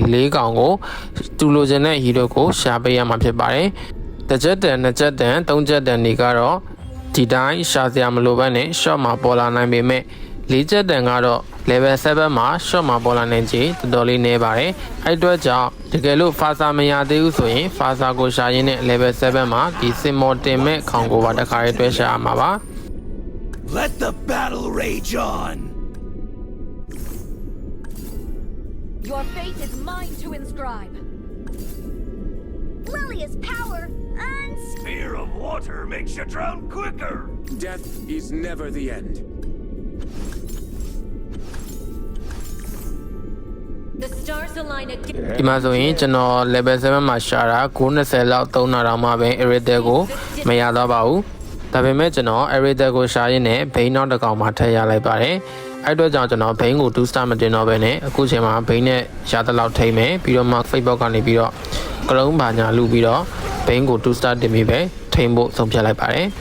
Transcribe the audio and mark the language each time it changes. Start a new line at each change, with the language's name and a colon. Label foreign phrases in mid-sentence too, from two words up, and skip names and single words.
Burmese: 4 កောင်ကိုတူလိုချင်တဲ့ hero ကိုရှာပေးရမှာဖြစ်ပါတယ်တစ်ချက်တန်2ချက်တန်3ချက်တန်တွေကတော့ဒီတိုင်းရှာစရာမလိုဘဲနဲ့ short မှာပေါ်လာနိုင်ပေမဲ့4ချက်တန်ကတော့ level 7မှာ short မှာပေါ်လာနိုင်ခြေတော်တော်လေးနည်းပါတယ်အဲ့အတွက်ကြောင့်တကယ်လို့ Fasa မရသေးဘူးဆိုရင် Fasa ကိုရှာရင်းနဲ့ level 7မှာဒီ symbol တင်မဲ့ခေါင်ကိုပါတစ်ခါရေးတွဲရှာရမှာပါ
English: Let the battle rage on Your fate is mine to inscribe Lilia's power and Spear of water makes you drown quicker Death is never the end The stars align again
Burmese: ဒီမှာဆိုရင်ကျွန်တော် level 7မှာရှာတာ920လောက်သုံးတာတော့မှပဲ Eritel ကိုမရတော့ပါဘူးဒါပေမဲ့ကျွန်တော် Eritel ကိုရှာရင်းနဲ့ဘိန်းနောက်တစ်ကောင်မှထည့်ရလိုက်ပါတယ်အဲ့အတွက်ကြောင့်ကျွန်တော်ဘိန်းကို2 star မတင်တော့ဘဲနဲ့အခုချိန်မှာဘိန်းနဲ့ရတဲ့လောက်ထိမ့်မယ်ပြီးတော့မှ Facebook ကနေပြီးတော့ကလုံးဘာညာလူပြီးတော့ဘိန်းကို2 star တင်ပြီးပဲထိမ့်ဖို့ဆုံးဖြတ်လိုက်ပါတယ်